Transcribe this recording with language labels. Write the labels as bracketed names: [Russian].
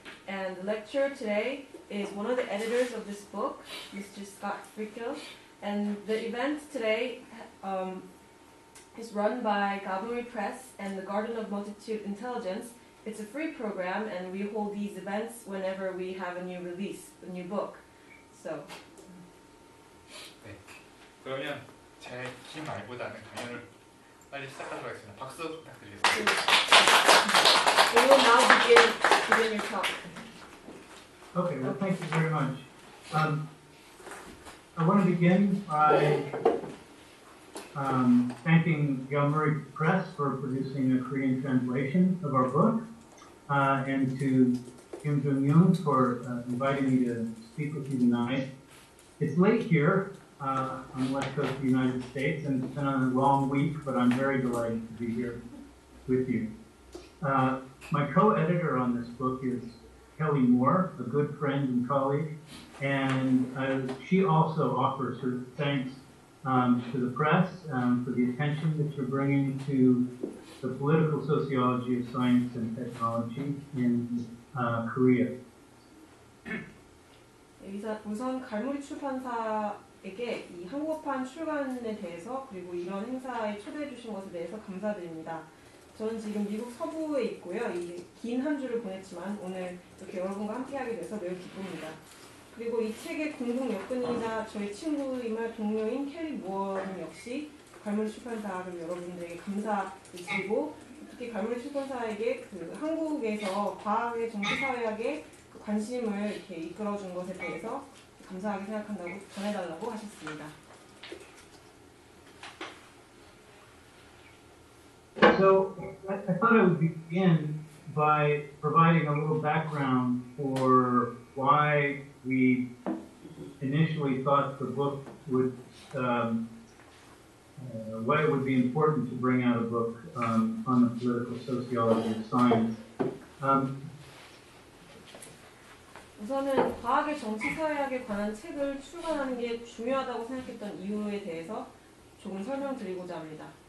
[English] And the lecturer today is one of the editors of this book, Mr. Scott Frickel. And the event today is run by Galmori Press and the Garden of Multitude Intelligence. It's a free program and we hold these events whenever we have a new release, a new book. So. [Korean] 네. 그러면 제 긴 말보다는 강연을 빨리 시작하도록 하겠습니다. 박수 부탁드리겠습니다. [English] We will now begin your talk. Okay, well, thank you very much. I want to begin by thanking Galmori Press for producing a Korean translation of our book, and to Kim Jung-yoon for inviting me to speak with you tonight. It's late here on the west coast of the United States, and it's been a long week, but I'm very delighted to be here with you. My co-editor on this book is Kelly Moore, a good friend and colleague, and she also offers her thanks to the press for the attention that you're bringing to the political sociology of science and technology in Korea. [Korean] 우선 갈무리 출판사에게 이 한국어판 출간에 대해서 그리고 이런 행사에 초대해 주신 것에 대해서 감사드립니다. 저는 지금 미국 서부에 있고요. 이 긴 한 주를 보냈지만 오늘 이렇게 여러분과 함께하게 돼서 매우 기쁩니다. 그리고 이 책의 공동 역근이자 저희 친구이며 동료인 켈리 무어는 역시 갈무리 출판사를 여러분들에게 감사드리고 특히 갈무리 출판사에게 그 한국에서 과학의 정치사회학에 그 관심을 이렇게 이끌어준 것에 대해서 감사하게 생각한다고 전해달라고 하셨습니다. [English] So I thought I would begin by providing a little background for why we initially thought the book would, why it would be important to bring out a book on the political sociology of science. [Korean] 우선은 과학의 정치사회학에 관한 책을 출간하는 게 중요하다고 생각했던 이유에 대해서 조금 설명드리고자 합니다.